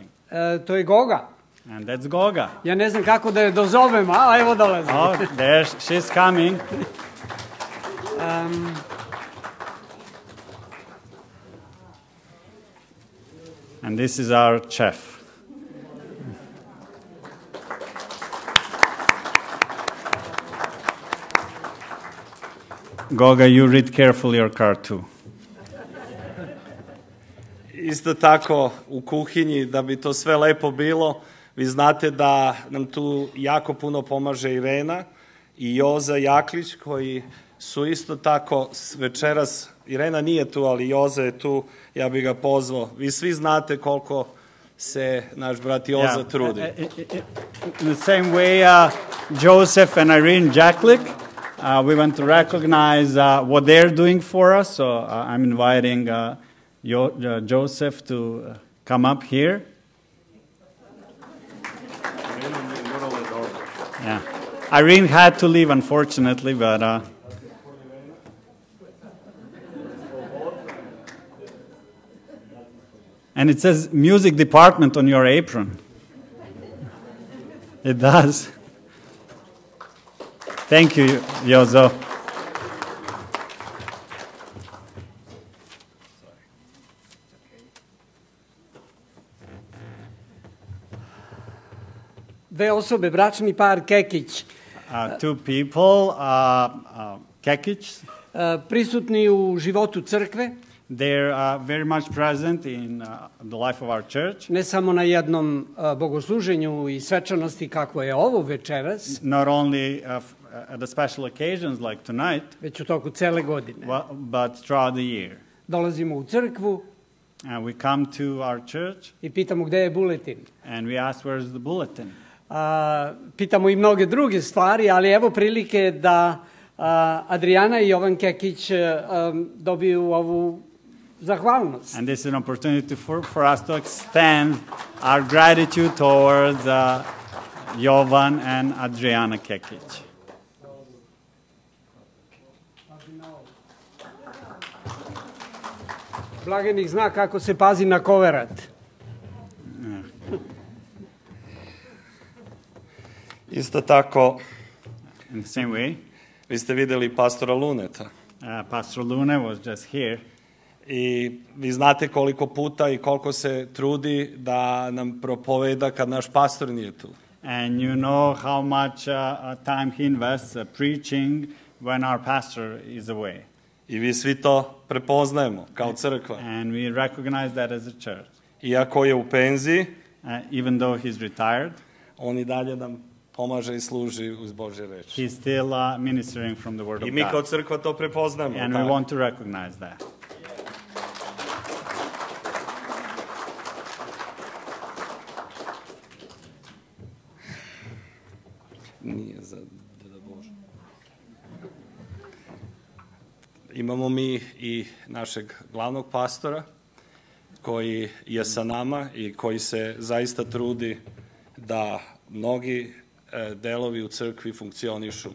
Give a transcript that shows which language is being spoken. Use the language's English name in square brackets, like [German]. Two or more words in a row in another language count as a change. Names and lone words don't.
[Serbian] To je Goga. [English] And that's Goga. [Serbian] Ja ne znam kako da je dozovem, a evo dolazi. [English] Oh, there she's coming. And this is our chef. Goga, you read carefully your card too. [Serbian] Isto tako u kuhinji, da bi to sve lepo bilo, vi znate da nam tu jako puno pomaže Irena i Joza Jaklić koji su isto tako večeras, Irena nije tu, ali Joza je tu, ja bih ga pozvao. Vi svi znate koliko se naš brat Joza trudi. [English] In the same way, Joseph and Irene Jacklick, we want to recognize what they're doing for us. So I'm inviting Joseph to come up here. Yeah, Irene had to leave, unfortunately, but. And it says music department on your apron. It does. Thank you, Jozo. [Serbian] Dve osobe, bračni par Kekić. [English] Two people, Kekić. [Serbian] Prisutni u životu crkve. [English] They're very much present in the life of our church. [Serbian] Ne samo na jednom bogosluženju i svečanosti kako je ovo večeras. [English] Not only at the special occasions like tonight, [Serbian] već u toku cele godine. [English] But throughout the year. [Serbian] Dolazimo u crkvu. [English] And we come to our church. [Serbian] I pitamo gde je buletin. [English] And we ask where's the bulletin. [Serbian] Pitamo i mnoge druge stvari, ali evo prilike da Adriana i Jovan Kekić dobiju ovu zahvalnost. [English] And this is an opportunity for us to extend our gratitude towards Jovan and Adriana Kekić. [Serbian] Blagenik zna kako se pazi na koverat. Isto tako, [English] in the same way, [Serbian] vi ste videli pastora Luneta. [English] Pastor Lune was just here. [Serbian] I vi znate koliko puta i koliko se trudi da nam propoveda kad naš pastor nije tu. [English] And you know how much time he invests preaching when our pastor is away. [Serbian] I vi svi to prepoznajemo kao crkva. [English] And we recognize that as a church. [Serbian] Iako je u penziji, [English] even though he's retired, [Serbian] on i dalje nam pomaže i služi uz Božje reči. [English] He's still ministering from the word of God. [Serbian] I mi kao crkva to prepoznajemo. [English] And we want to recognize that. [Serbian] Nije za Deda Boža. Imamo mi i našeg glavnog pastora koji je sa nama i koji se zaista trudi da mnogi delovi u crkvi funkcionišu.